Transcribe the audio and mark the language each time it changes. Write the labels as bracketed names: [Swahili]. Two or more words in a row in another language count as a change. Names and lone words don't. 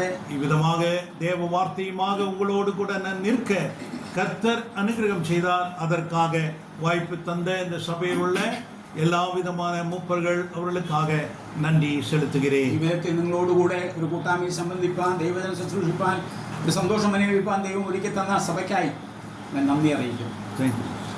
[Tamil] இவ்விதமாக தேவ வார்த்தையுமாக உங்களோடு கூட நான் நிற்க கர்த்தர் அனுகிரகம் செய்தார். அதற்காக வாய்ப்பு தந்த இந்த சபையில் உள்ள எல்லா விதமான மூப்பர்கள் அவர்களுக்காக நன்றி செலுத்துகிறேன். [Malayalam] ഈ വിധത്തിൽ നിങ്ങളോടുകൂടെ ഒരു കൂട്ടായ്മയിൽ സംബന്ധിപ്പാൻ, ദൈവജനം ശുശ്രൂഷിപ്പാൻ, ഒരു സന്തോഷം അനുഭവിപ്പാൻ ദൈവം ഒരുക്കി തന്ന സഭയ്ക്കായി ഞാൻ നന്ദി അറിയിക്കും. [English] Thank you.